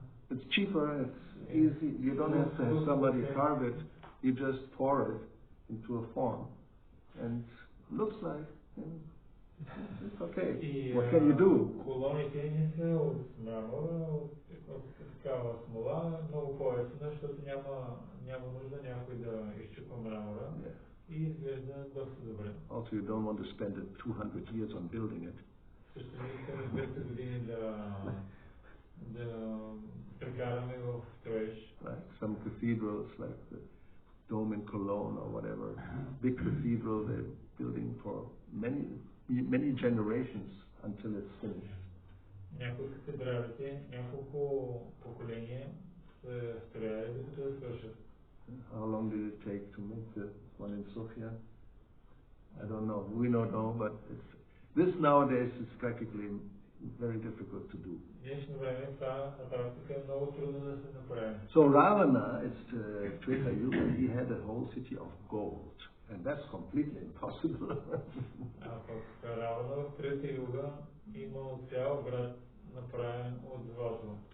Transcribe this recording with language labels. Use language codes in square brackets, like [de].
[en] It's cheaper, it's easy, you don't have to have somebody carve it, you just pour it into a form, and looks like, it's okay. What can you do? [bg] Колоните не са от мрамора, от такава смола, много по-ефтина, защото няма нужда някой да изчупва мрамора и изглежда доста добре. [en] Also, you don't want to spend 200 years on building it. [bg] Също не искаме 200 години да прекараме в строеж. [en] Like some cathedrals, like the Dome in Cologne or whatever, big cathedral, they're building for many generations until it's finished. [bg] Някои от катедралите, няколко поколения се строяли докато да свършат. [en] How long did it take to make the one in Sofia? I don't know. We don't know, but this nowadays is practically very difficult to do. [bg] Днешно време това на практика е много трудно да се направи. [en] So Ravana, it's Treta Yuga, he had a whole city of gold, and that's completely impossible. [bg] А пък Равана в Трета Юга имал цял град направен от злато.